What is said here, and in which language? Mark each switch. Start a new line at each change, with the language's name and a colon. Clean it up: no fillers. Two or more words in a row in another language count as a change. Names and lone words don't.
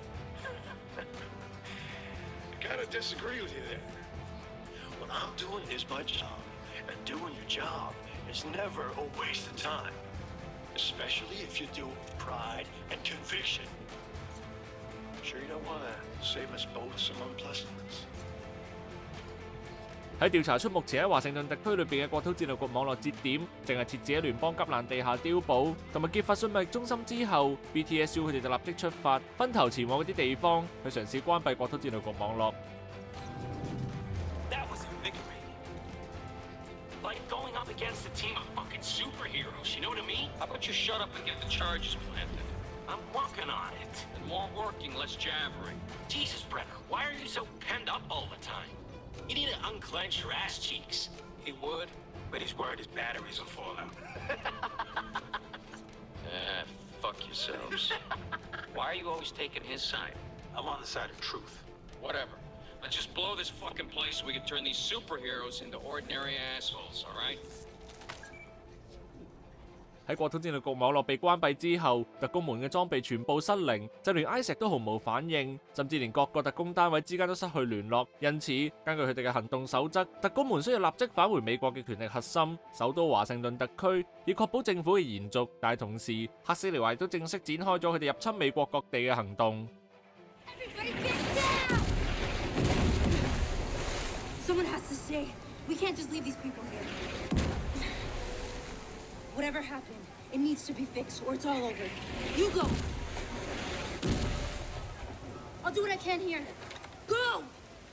English: I gotta disagree with you there. What I'm doing is my job, and doing your job is never a waste of time. Especially if you do it with pride and conviction. Sure you don't want to save us both some unpleasantness?
Cantonese: 喺調查出目前喺華盛頓特區裏邊嘅國土戰略局網絡節點，淨係設置喺聯邦急難地下碉堡同埋揭發信密中心之後 ，BTSU 佢哋就立即出發，分頭前往嗰啲地方去嘗試關閉國土戰略局網絡。
English: That was invigorating. Like going up against a team of fucking superheroes, you know what I mean? How about you shut up and get the charges planted? I'm working on it. And more working, less jabbering. Jesus, Brenner, why are you so penned up all the time? You need to unclench your ass cheeks. He would. But he's worried his batteries will fall out. Fuck yourselves. Why are you always taking his side? I'm on the side of truth. Whatever. Let's just blow this fucking place so we can turn these superheroes into ordinary assholes, alright?
Cantonese: 喺國土戰略局網絡被關閉之後，特工們嘅裝備全部失靈，就連 ISAC 都毫無反應，甚至連各個特工單位之間都失去聯絡。因此，根據佢哋嘅行動守則，特工們需要立即返回美國嘅權力核心首都華盛頓特區，以確保政府嘅延續。但係同時，黑色獠牙亦都正式展開咗佢哋入侵美國各地嘅行動。
English: Someone has to stay. We can't just leave these people here. Whatever happened, it needs to be fixed or it's all over. You go. I'll do what I can here. Go!